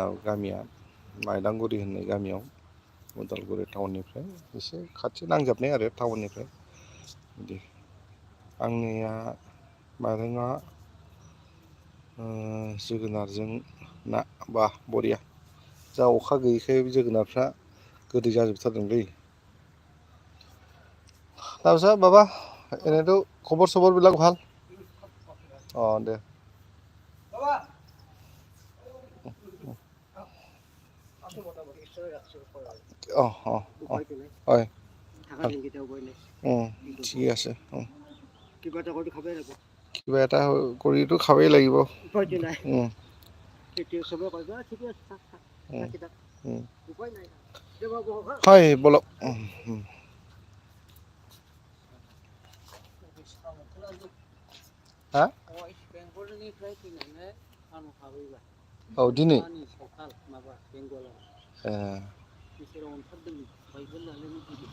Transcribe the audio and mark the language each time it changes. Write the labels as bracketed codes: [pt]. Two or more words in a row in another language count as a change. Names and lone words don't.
[brx] गामिया माइदांगुरि होननाय गामियाव उदालगुरि टाउननिफ्राय एसे खाथि नांजाबनाय आरो टाउननिफ्राय बिदि आंनिया माइरङा जोगोनारजों ना बा बरिया जा अखा गैयैखाय जोगोनारफ्रा गोदै जाजोबथारदोंलै [as] তাৰপিছত বাবা এনেইতো খবৰ চবৰবিলাক ভাল অঁ দে অঁ অঁ অঁ হয় ঠিকে আছে কিবা এটা কৰিতো খাবই লাগিব হয় বলক हा [brx] बेंगलनिफ्राय फैनानै आंनाव हाबैबाय औ दिनै सावथाल माबा बेंगलाव इसोराव ओंखारदों बाइबेल लानानै फैदों